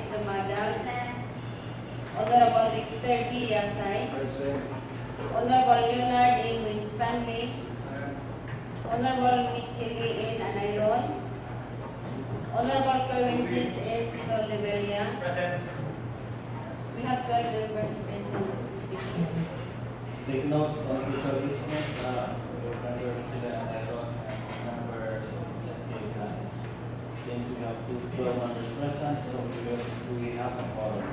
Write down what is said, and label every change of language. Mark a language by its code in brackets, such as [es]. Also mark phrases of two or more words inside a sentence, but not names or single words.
[en] Dumadag, Honorable Dexter B. Yasay, Honorable Leonard A. Winstanley, Honorable Micheli N. Anayron, Honorable Corvinces N. Soldevelia. We have 12 members present. Take note of official business, member President Anayron and member Sangguniang. Since we have 12 members present, so we have a quorum.